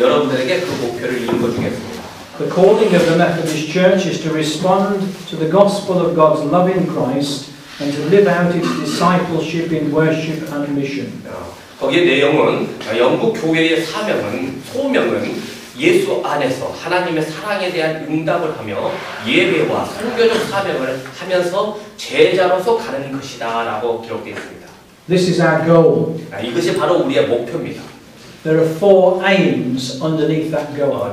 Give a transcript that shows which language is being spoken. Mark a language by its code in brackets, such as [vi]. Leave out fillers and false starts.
[ko] 여러분들에게 그 목표를 읽어주겠습니다. [en] The calling of the Methodist Church is to respond to the gospel of God's love in Christ and to live out its discipleship in worship and mission. [ko] 거기에 내용은 영국 교회의 소명은 예수 안에서 하나님의 사랑에 대한 응답을 하며 예배와 선교적 사명을 하면서 제자로서 가는 것이다 라고 기록되어 있습니다. [en] This is our goal. [ko] 이것이 바로 우리의 목표입니다. [en] There are four aims underneath that goal.